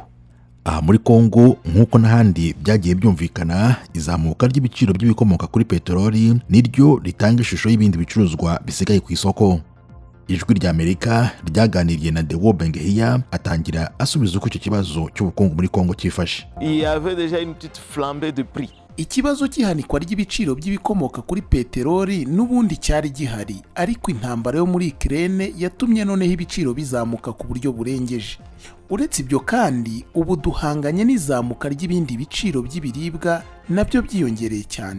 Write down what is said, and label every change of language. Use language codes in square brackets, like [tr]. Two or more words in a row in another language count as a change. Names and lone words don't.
[rw] Aha muri Kongo nk'uko n'ahandi byagiye byumvikana, izamuka ry'ibiciro by'ibikomoka kuri peteroli niryo ritanga ishusho y'ibindi bicuruzwa bisigaye ku isoko. Ijwi rya Amerika ryaganiriye na Deo Bengehia atangira asubiza uko icyo kibazo cy'ubukungu muri Kongo cyifashe. [fr] Il y avait déjà une petite flambée de prix. [rw] Ikibazo cy'ihanikwa ry'ibiciro by'ibikomoka kuri peteroli n'ubundi cyari gihari, ariko intambara yo muri Ukraine yatumye noneho ibiciro bizamuka ku buryo burengeje. Uretse ibyo kandi, ubu duhanganye n'izamuka ry'ibindi biciro by'ibiribwa nabyo byiyongereye cyane.